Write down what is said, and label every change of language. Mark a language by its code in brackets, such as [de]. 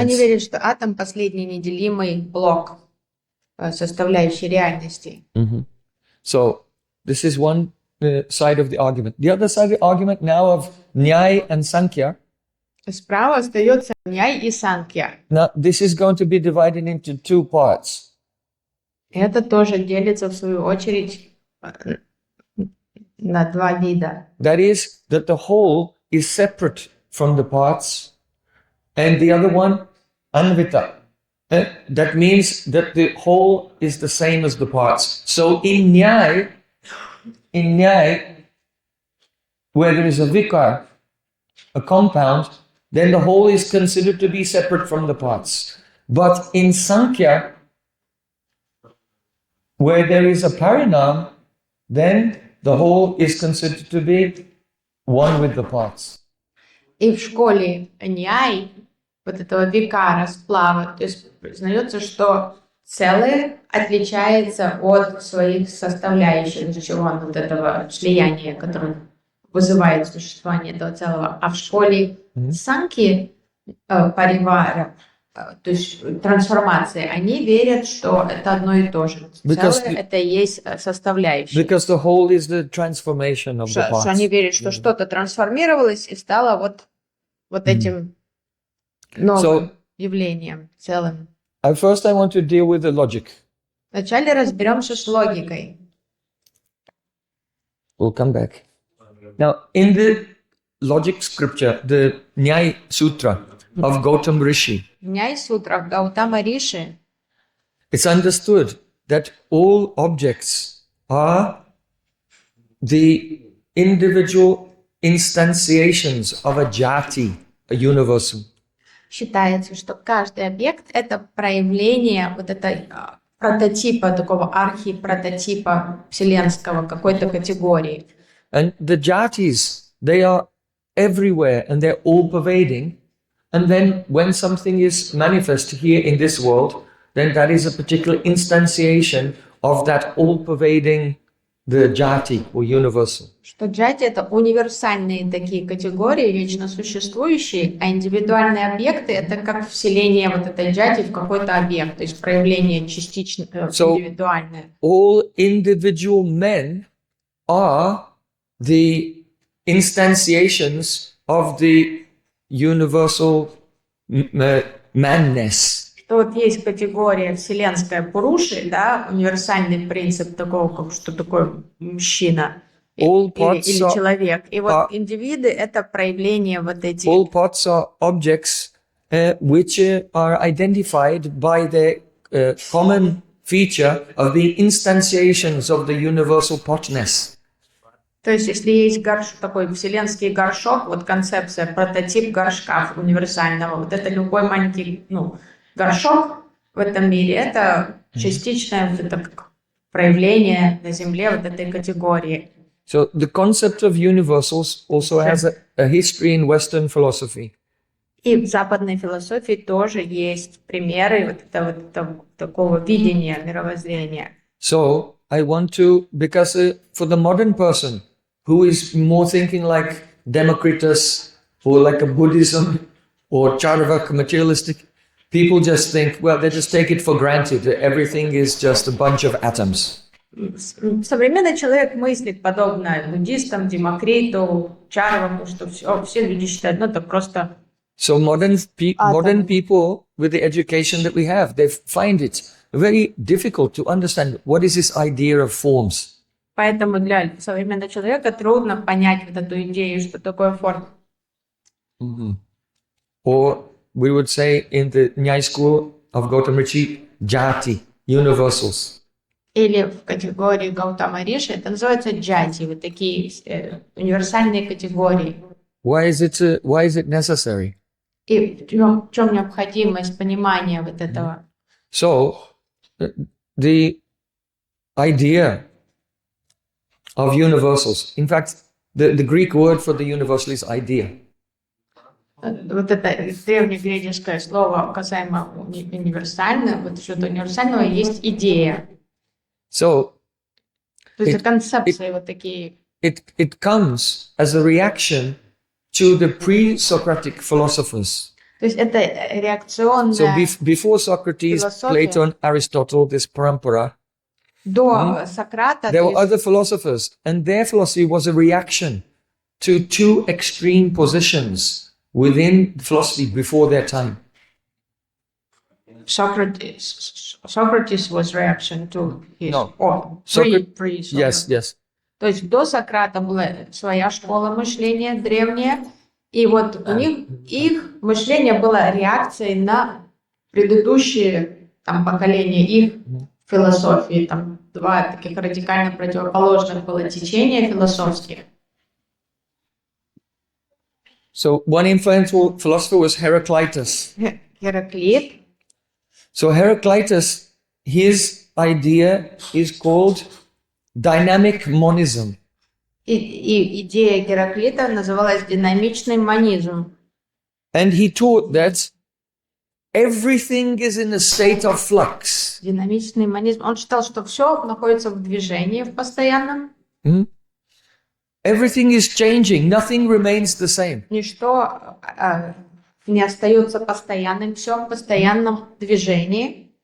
[ru] Они верят, что атом — последний неделимый блок, составляющий реальности. [en] So, this is one side of the argument. The other side of the argument now of Nyaya and Sankhya. [ru] Справа остается Няй и Санкья. [en] Now, this is going to be divided into two parts. [ru] Это тоже делится, в свою очередь, на два вида. [en] That is, that the whole is separate from the parts, and the other one, anvita. That means that the whole is the same as the parts. So in Nyaya, where there is a vikar, a compound, then the whole is considered to be separate from the parts. But in Sankhya, where there is a parinam, then the whole is considered to be one with the parts. [ru] И в школе Няй, вот этого викара, сплава, то есть признается, что целое отличается от своих составляющих, за чего вот этого слияния, которое вызывает существование этого целого. А в школе Санки, паривара, то есть трансформации, они верят, что это одно и то же. Целое — это и есть составляющие. [en] Because the whole is the transformation of the parts. [ru] Что они верят, что что-то трансформировалось и стало вот этим новым явлением, целым. [en] First I want to deal with the logic. [ru] Вначале разберемся с логикой. [en] We'll come back. Now, in the logic scripture, the Nyaya Sutra of Gautam Rishi, [ru] Няй Сутра Гаутама Риши, [en] it's understood that all objects are the individual instantiations of a jati, a universal. [ru] считается, что каждый объект — это проявление вот этой прототипа, такого архипрототипа вселенского, какой-то категории. [en] And the jatis, they are everywhere and they're all pervading. And then when something is manifest here in this world, then that is a particular instantiation of that all-pervading the jati or universal. [ru] Что джати — это универсальные такие категории, вечно существующие, а индивидуальные объекты — это как вселение вот этой джати в какой-то объект, то есть проявление частично индивидуальное. [en] All individual men are the instantiations of the universal manness. [ru] Что вот есть категория вселенская Пуруши, да, универсальный принцип такого, как что такое мужчина или человек. И вот индивиды — это проявление вот этих. [en] All parts are objects which are identified by the common feature of the instantiations of the universal potness. [ru] То есть, если есть такой вселенский горшок, вот концепция, прототип горшка универсального, вот это любой маленький, горшок в этом мире, это частичное вот это проявление на Земле вот этой категории. [en] So the concept of universals also has a history in Western philosophy. [ru] И в западной философии тоже есть примеры такого видения мировоззрения. [en] So I want to, because for the modern person who is more thinking like Democritus or like a Buddhism or Charvak, materialistic, people just think, well, they just take it for granted that everything is just a bunch of atoms. [ru] Современный человек мыслит подобно буддистам, Демокриту, Чарваку, что все люди считают, это просто... [en] So modern people with the education that we have, they find it very difficult to understand what is this idea of forms. [ru] Поэтому для современного человека трудно понять вот эту идею, что такое форма. [en] Or we would say in the Nyaya school of Gautam Rishi, jati, universals. [ru] Или в категории Гаутама Риши это называется джати, вот такие универсальные категории. [en] Why is it necessary? [ru] И в чем необходимость понимания вот этого? [en] So, the idea of universals, in fact, the Greek word for the universal is idea. [ru] Вот это древнегреческое слово касаемо универсального, вот что-то универсального есть идея. [en] So, [ru] То есть концепции вот такие. [en] it comes as a reaction to the pre-Socratic philosophers. [ru] То есть это реакционная [en] So before Socrates, [ru] философия. [en] Plato and Aristotle, this parampara, [ru] До Сократа [en] there [ru] то [en] were [ru] есть [en] other philosophers, and their philosophy was a reaction to two extreme positions within philosophy before their time. Socrates was reaction to his No. pre-Socrates. Yes. [ru] То есть до Сократа была своя школа мышления древняя, и вот у них их мышление было реакцией на предыдущие там поколения их философии. Там два таких радикально противоположных было течения философских. [en] So one influential philosopher was Heraclitus. [ru] Гераклит. [en] So Heraclitus, his idea is called dynamic monism. [ru] И идея Гераклита называлась динамичный монизм. [en] And he taught that everything is in a state of flux. [ru] Динамичный монизм. Он считал, что все находится в движении, в постоянном. [en] Everything is changing, nothing remains the same. [ru] Ничто не остается постоянным, все в постоянном движении.